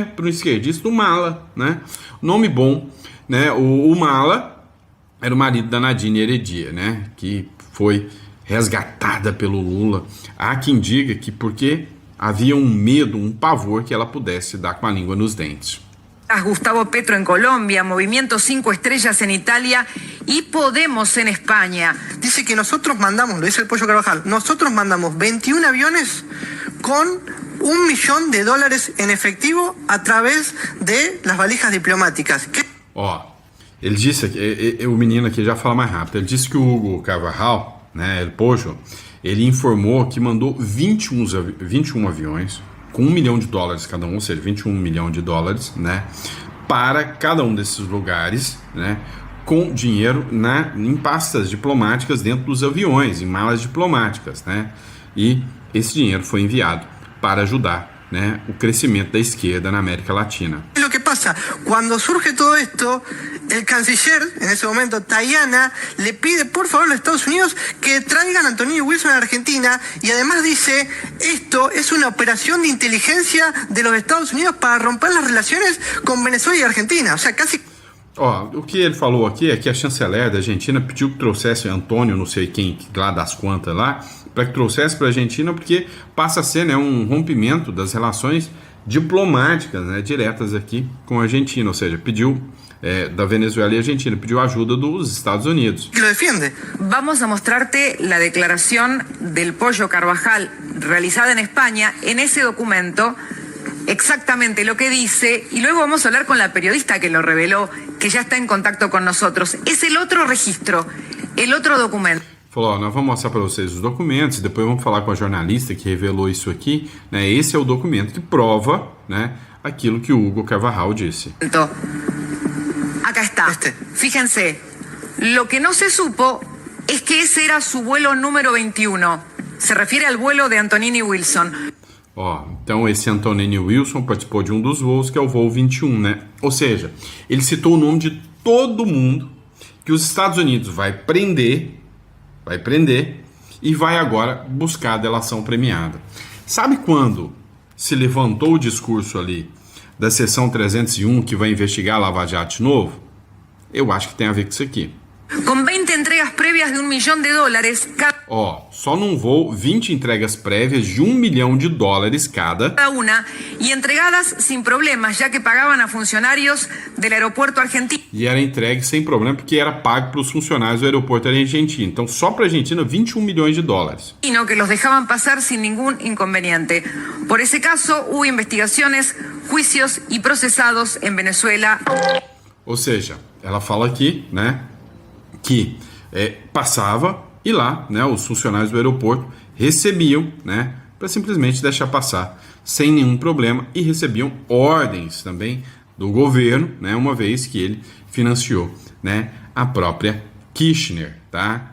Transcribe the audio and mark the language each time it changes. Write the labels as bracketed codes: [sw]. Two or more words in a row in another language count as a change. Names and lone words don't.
[pt] Para um esquerdista, o Mala, né? Nome bom, né? O Mala era o marido da Nadine Heredia, né? Que foi resgatada pelo Lula. Há quem diga que porque havia um medo, um pavor que ela pudesse dar com a língua nos dentes. [es] Gustavo Petro en Colombia, Movimiento 5 Estrellas en Italia y Podemos en España. Dice que nosotros mandamos, lo dice el Pollo Carvajal, nosotros mandamos 21 aviones con $1 millón en efectivo a través de las valijas diplomáticas. [pt] Ó, Ele disse aqui, o menino aqui já fala mais rápido, ele disse que o Hugo Carvajal, né, El Pollo, ele informou que mandou 21 aviões com $1 milhão cada um, ou seja, 21 milhões de dólares, né, para cada um desses lugares, né, com dinheiro em pastas diplomáticas dentro dos aviões, em malas diplomáticas, né, e esse dinheiro foi enviado para ajudar, né, o crescimento da esquerda na América Latina. [es] Lo que pasa, cuando surge todo esto, el canciller, en ese momento, Tayana, le pide por favor a los Estados Unidos que traigan a Antonio Wilson a Argentina y además dice, esto es una operación de inteligencia de los Estados Unidos para romper las relaciones con Venezuela y Argentina. O sea, casi... [pt] Ó, o que ele falou aqui é que a chanceler da Argentina pediu que trouxesse Antônio, não sei quem, lá das quantas lá, para que trouxesse para a Argentina, porque passa a ser, né, um rompimento das relações diplomáticas, né, diretas aqui com a Argentina, ou seja, pediu da Venezuela [es] y Argentina, pidió ayuda de los Estados Unidos. Que lo defiende. Vamos a mostrarte la declaración del Pollo Carvajal realizada en España. En ese documento, exactamente lo que dice, y luego vamos a hablar con la periodista que lo reveló, que ya está en contacto con nosotros. Es el otro registro, el otro documento. [pt] Falou, ó, nós vamos mostrar para vocês os documentos, depois vamos falar com a jornalista que revelou isso aqui, né? Esse é o documento que prova, né, aquilo que o Hugo Carvajal disse. [es] Acá está. Fíjense, lo que no se supo es que ese era su vuelo número 21. Se refiere al vuelo de Antonini Wilson. [pt] Ó, então esse Antonini Wilson participou de um dos voos, que é o voo 21, né? Ou seja, ele citou o nome de todo mundo que os Estados Unidos vai prender e vai agora buscar a delação premiada. Sabe quando se levantou o discurso ali da seção 301 que vai investigar a Lava Jato de novo? Eu acho que tem a ver com isso aqui. Com 20 entregas prévias de $1 milhão Ó, só num voo, 20 entregas prévias de $1 milhão cada [es] una y entregadas sin problemas, ya que pagaban a funcionarios del aeropuerto argentino. [pt] E era entregue sem problema, porque era pago para os funcionários do aeroporto argentino. Então, só para a Argentina, $21 milhões. [es] Y no, que los dejaban pasar sin ningún inconveniente. Por ese caso, hubo investigaciones, juicios y procesados en Venezuela. [pt] Ou seja, ela fala aqui, né, que passava e lá, né, os funcionários do aeroporto recebiam, né, para simplesmente deixar passar sem nenhum problema, e recebiam ordens também do governo, né, uma vez que ele financiou, né, a própria Kirchner, tá?